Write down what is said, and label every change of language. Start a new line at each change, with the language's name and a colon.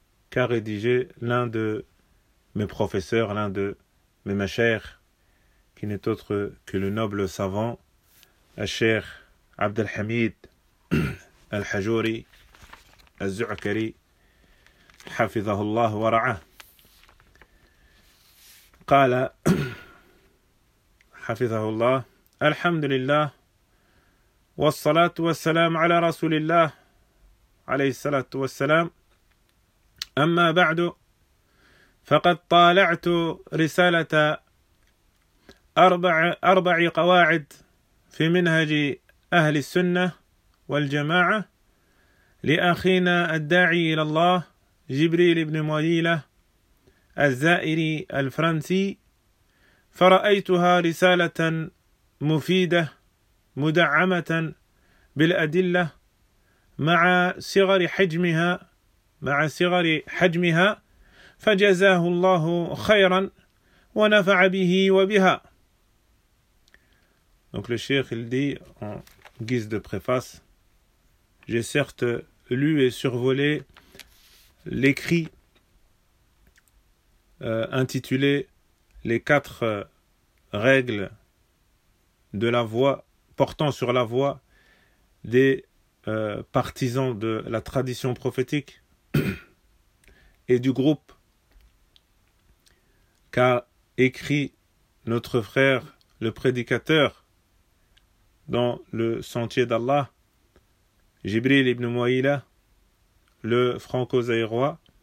French: qu'a rédigé l'un de mes professeurs, l'un de mes mashayikhs, qui n'est autre que le noble savant Cheikh Abdelhamid Al-Hajouri Al-Zu'kari Hafizahullah Wara'ah.
Arabic: قال حفظه الله الحمد لله والصلاة والسلام على رسول الله عليه الصلاة والسلام أما بعد فقد طالعت رسالة أربع قواعد في منهج أهل السنة والجماعة لأخينا الداعي إلى الله جبريل بن مغيلة الزائري الفرنسي فرأيتها رسالة مفيدة مدعمة بالأدلة مع صغر حجمها فجزاه الله خيرا ونفع به وبها.
French: Donc le cheikh il dit en guise de préface, j'ai certes lu et survolé l'écrit intitulé « Les quatre règles de la voie, portant sur la voie des partisans de la tradition prophétique et du groupe » qu'a écrit notre frère le prédicateur dans le sentier d'Allah, Jibril ibn Mouaïla, le franco-zaïrois.